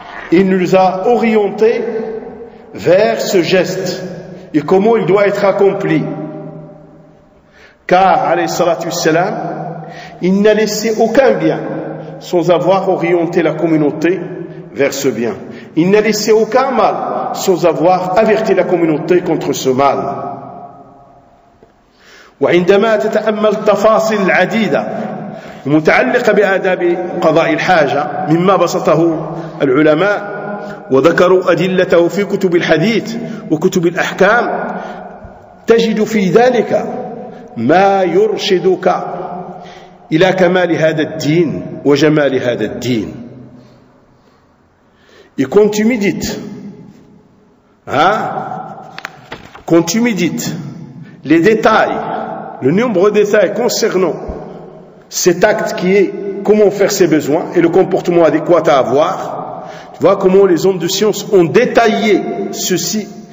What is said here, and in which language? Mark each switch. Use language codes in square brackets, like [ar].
[fr] Il nous a orienté vers ce geste et comment il doit être accompli. Car, alayhi salatu salam, il n'a laissé aucun bien sans avoir orienté la communauté vers ce bien. Il n'a laissé aucun mal sans avoir averti la communauté contre ce mal. [ar] وعندما تتأمل تفاصيل عديدة متعلقة بآداب قضاء الحاجة مما بسطه العلماء وذكروا أدلته في كتب الحديث وكتب الأحكام، تجد في ذلك ما يرشدك إلى كمال هذا الدين وجمال هذا الدين. [fr] Et quand tu médites, quand tu médites les détails, le nombre de détails concernant cet acte qui est comment faire ses besoins et le comportement adéquat à avoir, tu vois comment les hommes de science ont détaillé ceci